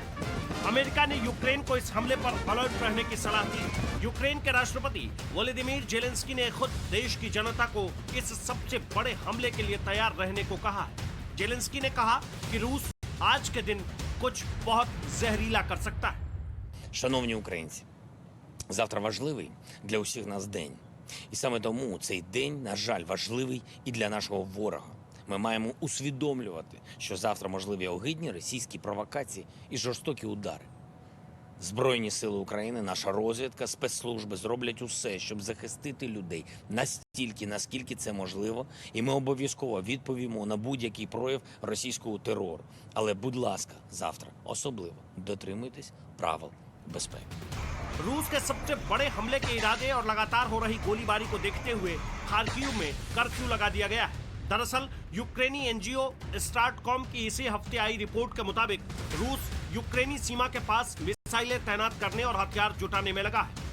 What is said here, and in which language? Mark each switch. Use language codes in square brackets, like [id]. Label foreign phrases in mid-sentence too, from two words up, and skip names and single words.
[hi] अमेरिका ने यूक्रेन को इस हमले पर अलर्ट रहने की सलाह दी। यूक्रेन के राष्ट्रपति वोलोदिमीर जेलेंस्की ने खुद देश की जनता को इस सबसे बड़े हमले के लिए तैयार रहने को कहा। जेलेंस्की ने कहा कि रूस आज के दिन कुछ बहुत जहरीला कर सकता है। [uk] Шановні українці, завтра важливий для усіх нас день. І саме тому цей день, на жаль, важливий і для нашого ворога. Ми маємо усвідомлювати, що завтра можливі огидні російські провокації і жорстокі удари. Збройні сили України, наша розвідка, спецслужби зроблять усе, щоб захистити людей настільки, наскільки це можливо, і ми обов'язково відповімо на будь-який прояв російського терору. Але, будь ласка, завтра особливо дотримуйтесь правил безпеки. [hi] रूस के सबसे बड़े हमले के इरादे और लगातार हो रही गोलीबारी को देखते हुए खार्किव में कर्फ्यू लगा दिया गया है। दरअसल यूक्रेनी एनजीओ स्टार्टकॉम की इसी हफ्ते आई रिपोर्ट के मुताबिक रूस यूक्रेनी सीमा के पास मिसाइलें तैनात करने और हथियार जुटाने में लगा है।